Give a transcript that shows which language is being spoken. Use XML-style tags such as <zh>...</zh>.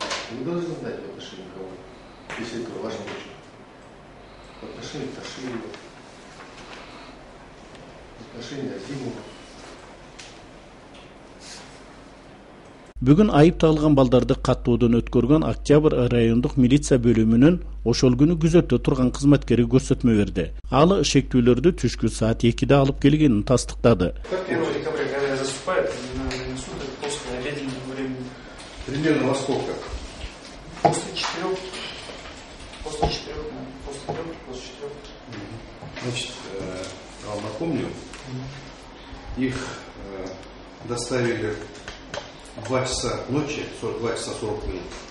<ru>Вы должны знать в отношении кого, если это важно очень. В отношении Ташиева, в отношении Азимова.</ru> <ky>Бүгүн айыпталган балдарды каттоодон өткөргөн Октябрь райондук милиция бөлүмүнүн ошол күнү күзөттө турган кызматкери көрсөтмө берди. Ал шектүүлөрдү түшкү саат 2-де алып келгенин тастыктады.</ky> <ru>1 декабря, когда заступает на суд, после обеденного времени. Примерно во сколько? После 4. После 4, после 3, после 4. Значит, я вам напомню, их доставили в 2 часа ночи, 2 часа 40 минут.</ru>